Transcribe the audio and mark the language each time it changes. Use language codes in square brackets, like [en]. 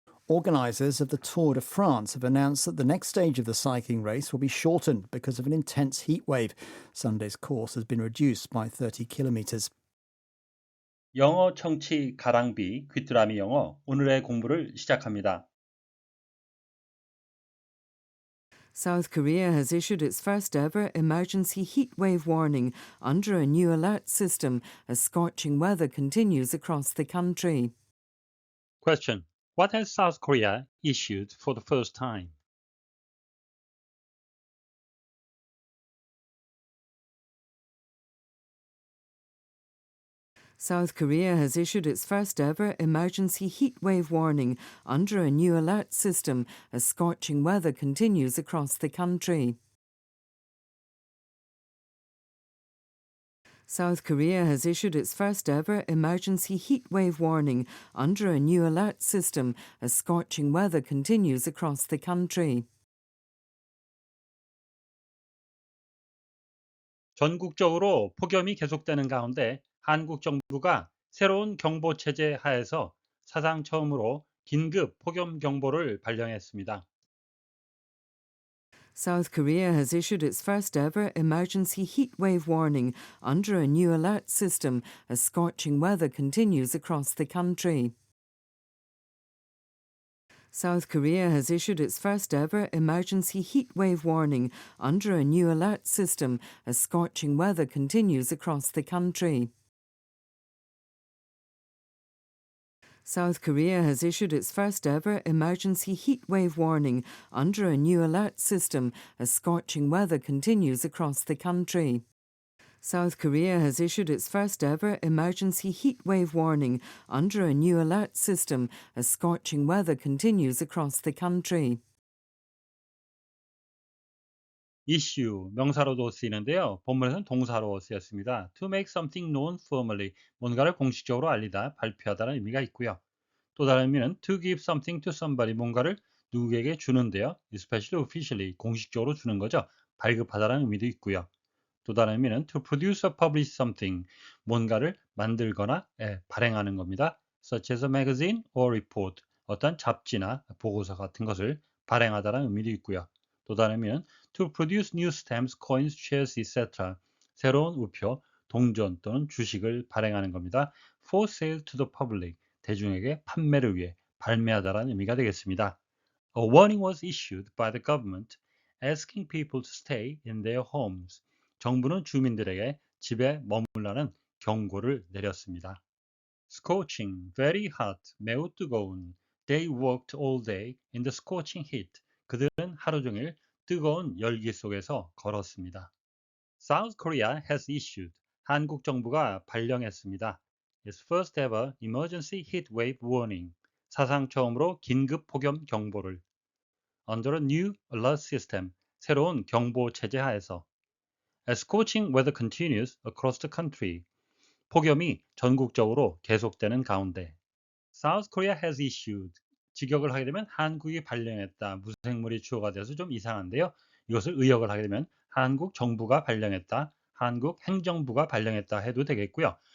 [en] Organisers of the Tour de France have announced that the next stage of the cycling race will be shortened because of an intense heat wave. Sunday's course has been reduced by 30 kilometres. [ko] 영어 청취 가랑비 귀뚜라미 영어 오늘의 공부를 시작합니다. [en] South Korea has issued its first ever emergency heat wave warning under a new alert system as scorching weather continues across the country. Question. What has South Korea issued for the first time? South Korea has issued its first ever emergency heat wave warning under a new alert system as scorching weather continues across the country. South Korea has issued its first ever emergency heat wave warning under a new alert system as scorching weather continues across the country. [ko] 전국적으로 폭염이 계속되는 가운데 한국 정부가 새로운 경보 체제 하에서 사상 처음으로 긴급 폭염 경보를 발령했습니다. [en] South Korea has issued its first ever emergency heat wave warning under a new alert system as scorching weather continues across the country. South Korea has issued its first ever emergency heat wave warning under a new alert system as scorching weather continues across the country. South Korea has issued its first ever emergency heat wave warning under a new alert system as scorching weather continues across the country. South Korea has issued its first ever emergency heat wave warning under a new alert system as scorching weather continues across the country. [ko] issue 명사로도 쓰이는데요. 본문에서는 동사로 쓰였습니다. [en] To make something known formally, [ko] 뭔가를 공식적으로 알리다, 발표하다는 의미가 있고요. 또 다른 의미는 [en] to give something to somebody, [ko] 뭔가를 누구에게 주는데요. [en] especially officially, [ko] 공식적으로 주는 거죠. 발급하다는 의미도 있고요. 또 다른 의미는 [en] to produce or publish something, [ko] 뭔가를 만들거나 발행하는 겁니다. [en] such as a magazine or report, [ko] 어떤 잡지나 보고서 같은 것을 발행하다는 의미도 있고요. 또 다른 의미는 [en] to produce new stamps, coins, shares, etc. [ko] 새로운 우표, 동전 또는 주식을 발행하는 겁니다. [en] for sale to the public, [ko] 대중에게 판매를 위해 발매하다라는 의미가 되겠습니다. [en] A warning was issued by the government asking people to stay in their homes. [ko] 정부는 주민들에게 집에 머물라는 경고를 내렸습니다. [en] Scorching, very hot, [ko] 매우 뜨거운. [en] They worked all day in the scorching heat. [ko] 그들은 하루 종일 뜨거운 열기 속에서 걸었습니다. [en] South Korea has issued. [ko] 한국 정부가 발령했습니다. [en] Its first ever emergency heat wave warning. [ko] 사상 처음으로 긴급 폭염 경보를. [en] Under a new alert system. [ko] 새로운 경보 체제 하에서. [en] As scorching weather continues across the country. [ko] 폭염이 전국적으로 계속되는 가운데. [en] South Korea has issued. [ko] 직역을 하게 되면 한국이 발령했다. 무생물이 주어가 돼서 좀 이상한데요. 이것을 의역을 하게 되면 한국 정부가 발령했다. 한국 행정부가 발령했다 해도 되겠고요.